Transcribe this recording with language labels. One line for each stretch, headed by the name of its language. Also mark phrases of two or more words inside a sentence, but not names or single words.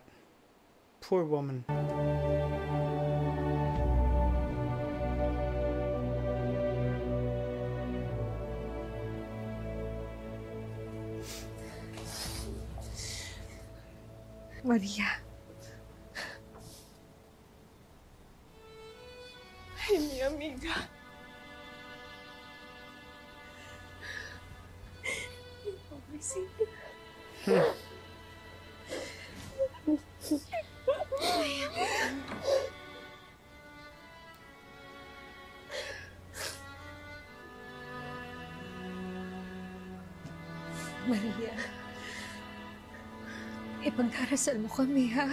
English: Poor woman.
Spanish: Maria. Ay, mi amiga. Pobrecita. Maria.
Filipino: Ipagdarasal mo kami, ha?